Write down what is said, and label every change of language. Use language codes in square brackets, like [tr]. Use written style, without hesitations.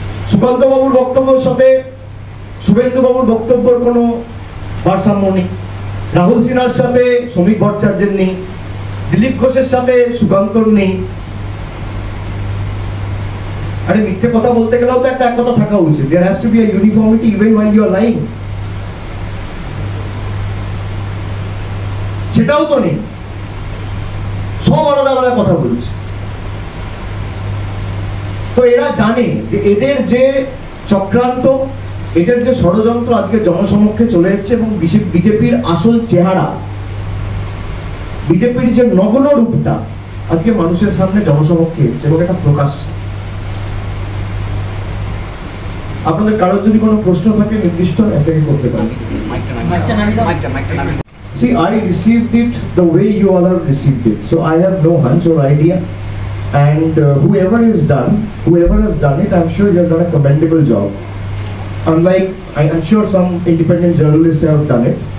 [bn] সুকান্ত বাবুর বক্তব্যের সাথে শুভেন্দু বাবুর বক্তব্যের কোনো ভারসাম্য নেই। রাহুল সিনহার সাথে শ্রমিক ভট্টাচার্যের নেই, দিলীপ ঘোষের সাথে সুকান্তর নেই। আরে মিথ্যে কথা বলতে গেলেও তো একটা কথা থাকা উচিত। [en] There has to be a uniformity even while you are lying. [bn] সেটাও তো নেই, সব আলাদা আলাদা কথা বলছে। তো এরা জানে যে এদের যে চক্রান্ত, এদের যে ষড়যন্ত্র আজকে জনসমক্ষে চলে এসছে এবং বিজেপির আসল চেহারা, বিজেপির যে নগ্ন রূপটা আজকে মানুষের সামনে জনসমক্ষে এসছে এবং এটা প্রকাশ। আপনাদের কারোর যদি কোনো প্রশ্ন থাকে নির্দিষ্ট একটা করতে পারেন। [en] See, I received it the way you all have received it, so I have no hunch or idea. And whoever has done it, I'm sure you have done a commendable job. Unlike, I'm sure some independent journalists have done it.